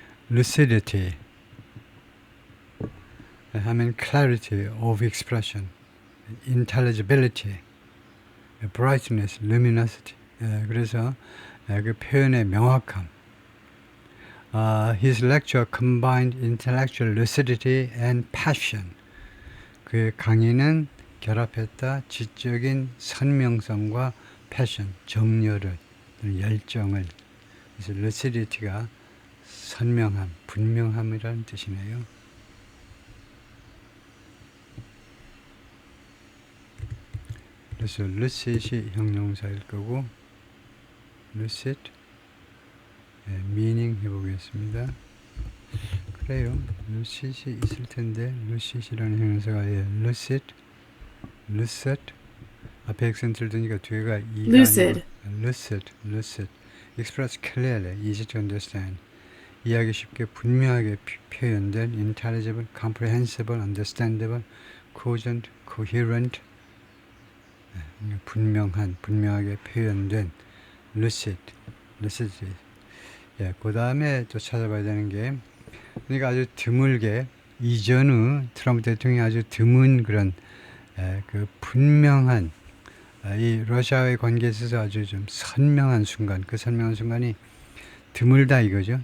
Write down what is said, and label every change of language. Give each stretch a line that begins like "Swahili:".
English: lucidity 하면 clarity of expression, intelligibility, brightness, luminosity.
Korean: 그래서 그 표현의 명확함.
English: His lecture combined intellectual lucidity and passion.
Korean: 그의 강의는 결합했다 지적인 선명성과 passion, 정열을, 열정을. 그래서 lucidity가 선명함, 분명함이라는 뜻이네요. 그래서 lucid이 형용사일 거고 lucid meaning 해보겠습니다. 그래요. lucid이 있을 텐데 lucid이라는 형용사가 lucid 앞에 액센트를 드니까 뒤에가 이가
English: lucid,
Korean: 아니고
English: lucid express clearly, easy to understand
Korean: 이해하기 쉽게 분명하게 표현된
English: intelligible, comprehensible, understandable, cogent, coherent
Korean: 분명하게 표현된 lucid. 예, 그 다음에 또 찾아봐야 되는 게, 그러니까 아주 드물게 이전의 트럼프 대통령이 아주 드문 그런 그 분명한 이 러시아의 관계에 있어서 아주 좀 선명한 순간, 그 선명한 순간이 드물다 이거죠.